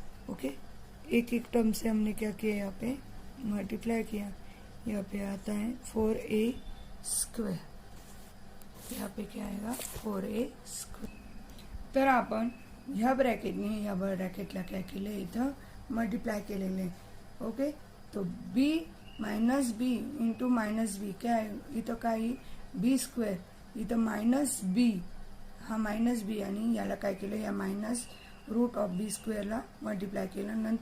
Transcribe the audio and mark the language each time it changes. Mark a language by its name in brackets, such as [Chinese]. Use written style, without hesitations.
[Hindi] Okay, एक एक term से हमने क्या किया, यहाँ पे मल्टीप्लाई किया। यहाँ पे आता है 4a², यहाँ पे क्या आएगा, 4a²। [Marathi] तर आपण ह्या ब्रॅकेटने या ब्रॅकेटला काय केलं, इथं मल्टीप्लाय केलेले। ओके, तो b -b इंटू -b क्या आहे, इथं काय, b², इथं -b, हा -b आणि याला काय केलं, या -√b² ला मल्टीप्लाय केलं।